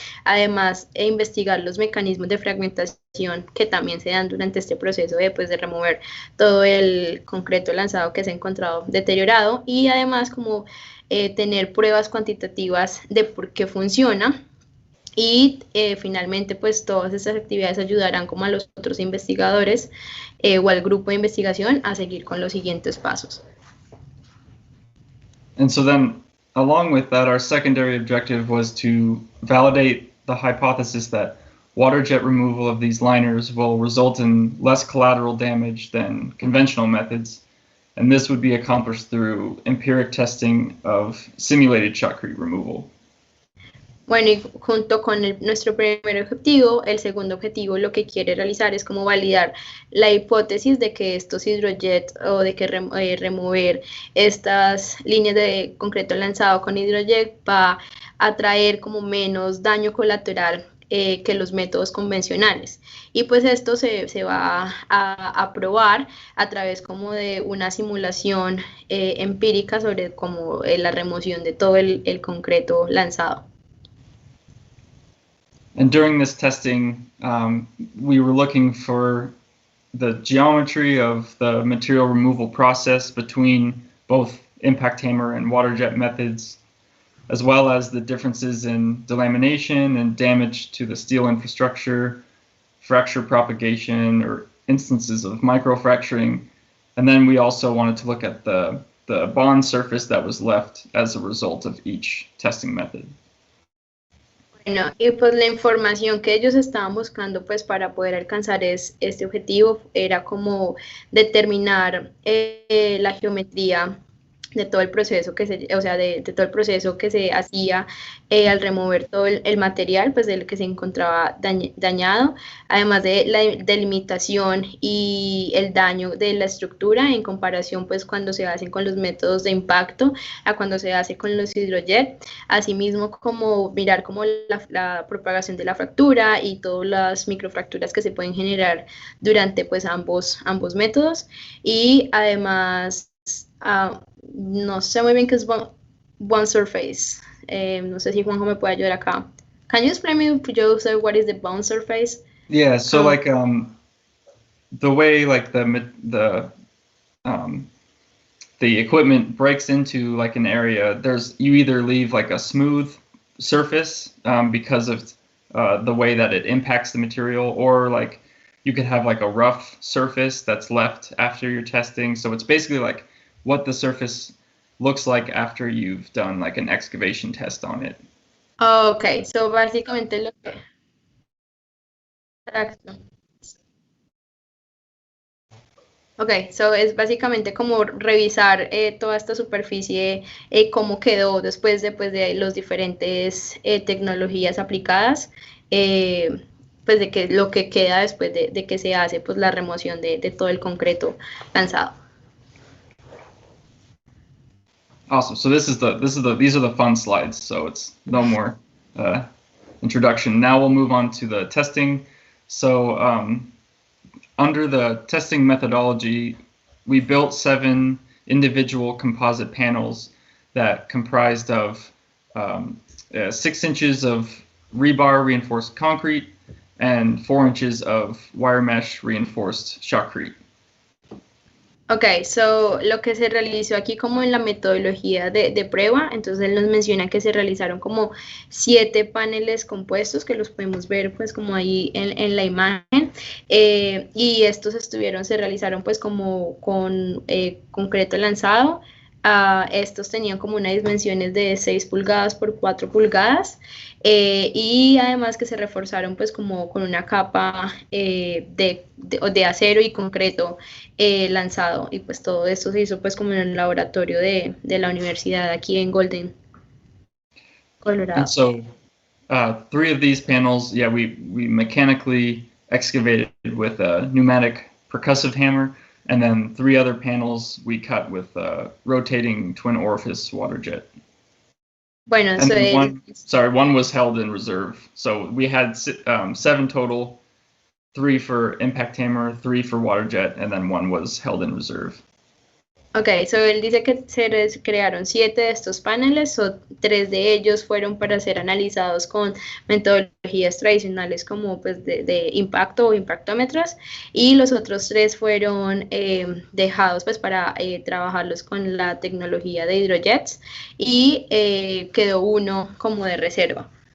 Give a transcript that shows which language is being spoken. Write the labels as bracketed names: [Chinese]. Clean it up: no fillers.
[Spanish] Además investigar los mecanismos de fragmentación que también se dan durante este proceso de remover todo el concreto lanzado que se ha encontrado deteriorado, y además como tener pruebas cuantitativas de por qué funciona, y finalmente pues todas estas actividades ayudarán como a los otros investigadores o al grupo de investigación a seguir con los siguientes pasos. [English] And so then along with that, our secondary objective was to validate the hypothesis that Waterjet removal of these liners will result in less collateral damage than conventional methods, and this would be accomplished through empiric testing of simulated shotcrete removal. [Spanish] Bueno, y junto con nuestro primer objetivo, el segundo objetivo lo que quiere realizar es como validar la hipótesis de que estos hidrojets o de que remover estas líneas de concreto lanzado con hidrojet va a traer como menos daño colateral que los métodos convencionales, y pues esto se va a probar a través como de una simulación empírica sobre como la remoción de todo el concreto lanzado. [English] And during this testing, we were looking for the geometry of the material removal process between both impact hammer and Waterjet methods, as well as the differences in delamination and damage to the steel infrastructure, fracture propagation, or instances of microfracturing. And then we also wanted to look at the bond surface that was left as a result of each testing method. [Spanish] Bueno, y pues la información que ellos estaban buscando pues para poder alcanzar este objetivo era como determinar la geometría de todo el proceso de todo el proceso que se hacía al remover todo el material pues del que se encontraba dañado, además de la delimitación y el daño de la estructura en comparación pues cuando se hacen con los métodos de impacto a cuando se hace con los hidrojets, asimismo como mirar como la propagación de la fractura y todas las microfracturas que se pueden generar durante pues ambos métodos, y además no sé muy bien qué es bond surface. No sé si Juanjo me puede ayudar acá. [English] Can you explain me, Joseph, what is the bond surface? Yeah, so like the way like the equipment breaks into like an area, you either leave like a smooth surface because of the way that it impacts the material, or like you could have like a rough surface that's left after your testing. So it's basically like what the surface looks like after you've done like an excavation test on it. Okay, so [Spanish] básicamente lo que... Exacto. [English] Ok, so [Spanish] es básicamente como revisar toda esta superficie, cómo quedó después de los diferentes tecnologías aplicadas, pues de que lo que queda después de que se hace pues la remoción de todo el concreto lanzado. [English] Awesome. So these are the fun slides. So it's no more introduction. Now we'll move on to the testing. So under the testing methodology, we built 7 individual composite panels that comprised of 6 inches of rebar reinforced concrete and 4 inches of wire mesh reinforced shotcrete. Ok, so [Spanish] lo que se realizó aquí como en la metodología de prueba, entonces él nos menciona que se realizaron como 7 paneles compuestos que los podemos ver pues como ahí en la imagen, y estos se realizaron pues como con concreto lanzado. Estos tenían como unas dimensiones de 6 pulgadas por 4 pulgadas, y además que se reforzaron pues como con una capa de acero y concreto lanzado, y pues todo esto se hizo pues como en el laboratorio de la universidad aquí en Golden, Colorado. [English] And so 3 of these panels, yeah, we mechanically excavated with a pneumatic percussive hammer, and then 3 other panels we cut with a rotating twin orifice Waterjet. [Spanish] Bueno, [English] and then one was held in reserve. So we had 7 total, 3 for impact hammer, 3 for Waterjet, and then 1 was held in reserve. Ok, so [Spanish] él dice que se crearon 7 de estos paneles, o 3 de ellos fueron para ser analizados con metodologías tradicionales como pues de impacto o impactómetros, y los otros 3 fueron dejados pues para trabajarlos con la tecnología de hidrojets, y quedó uno como de reserva.